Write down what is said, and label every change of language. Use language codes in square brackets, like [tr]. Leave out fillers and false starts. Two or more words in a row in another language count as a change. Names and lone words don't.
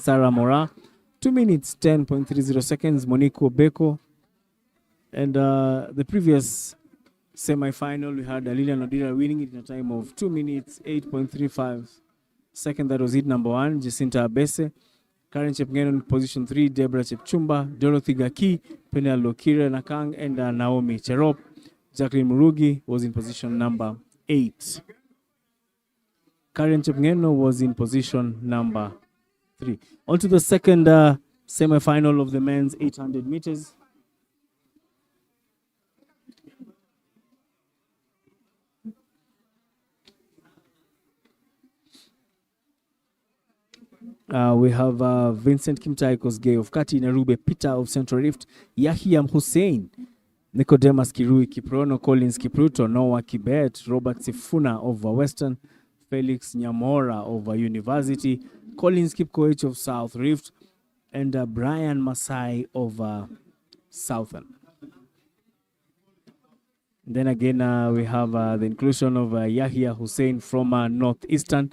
[en] Sarah Mora, 2 minutes 10.30 seconds. Monique Obeko. And the previous semi-final, we had Lilian Odira winning it in a time of 2 minutes 8.35 seconds. That was it number 1. Jacinta Abese. Karen Chepngeno in position 3. Deborah Chepchumba. Dorothy Gaki. Penel Lokire Nakang. And Naomi Cherop. Jacqueline Murugi was in position number 8. Karen Chepngeno was in position number 3. On to the second semi-final of the men's 800 meters. We have Vincent Kimtai Kosgei of Kati, Narube Peter of Central Rift, Yahiam Hussein, Nicodemus Kirui Kiprono, Collins Kipruto, Noah Kibet, Robert Sifuna of Western, Felix Nyamora of University, Collins Kipkoech of South Rift, and Brian Masai of Southern. Then again, we have the inclusion of Yahya Hussein from Northeastern.